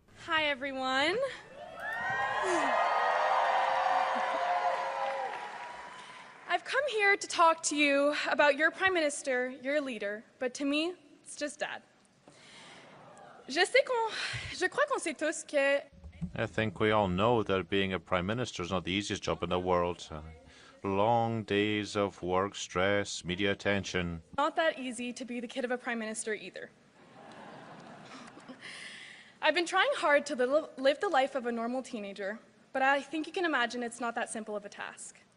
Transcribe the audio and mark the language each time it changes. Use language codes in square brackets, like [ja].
[en] Hi, everyone. I've come here to talk to you about your Prime Minister, your leader, but to me, it's just Dad. [fr] Je crois qu'on sait tous que... [en] I think we all know that being a Prime Minister is not the easiest job in the world. Long days of work, stress, media attention. Not that easy to be the kid of a Prime Minister either. I've been trying hard to live the life of a normal teenager, but I think you can imagine it's not that simple of a task.